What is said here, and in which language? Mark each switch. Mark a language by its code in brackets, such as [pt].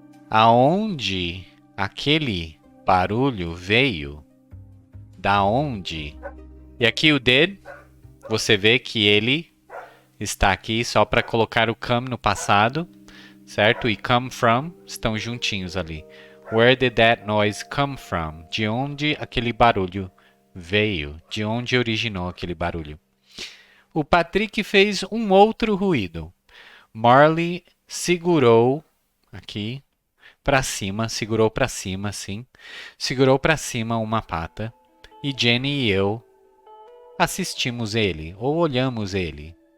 [pt] Aonde aquele barulho veio? Da onde? E aqui o did, você vê que ele está aqui só para colocar o come no passado, certo? E come from estão juntinhos ali. [en] Where did that noise come from? [pt] De onde aquele barulho veio? De onde originou aquele barulho? O Patrick fez um outro ruído. Marley segurou aqui para cima, segurou para cima, assim. Segurou para cima uma pata. E Jenny e eu assistimos ele, ou olhamos ele.